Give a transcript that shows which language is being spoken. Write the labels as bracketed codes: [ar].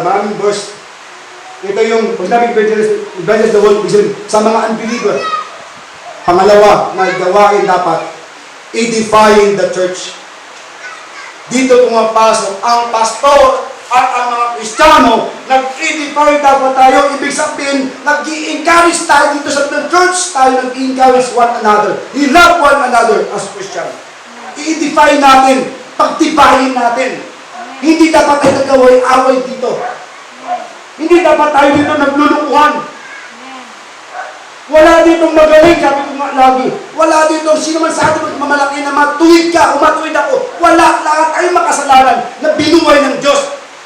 [tl] Maraming verse. Ito yung, pag namin [en] evangelize the world, [tl] sa mga unbeliever. Pangalawa, na gawain dapat, [en] edifying the church. [tl] Dito pumapasok ang pastor at ang mga Kristiyano, nag-edify dapat tayo. Ibig sabihin, nag-i-encourage tayo dito sa church, tayo nag-i-encourage [en] one another. We love one another as Christian. [tl] I-edify natin, pagtibayin natin. Hindi dapat tayo nag-away dito. Hindi dapat tayo dito naglulukuhan. Wala ditong magaling, sabi ko nga lagi. Wala ditong sino man sa atin magmamalaki na matuwid ka o matuwid ako. Wala, lahat ay makasalanan na binuhay ng Diyos.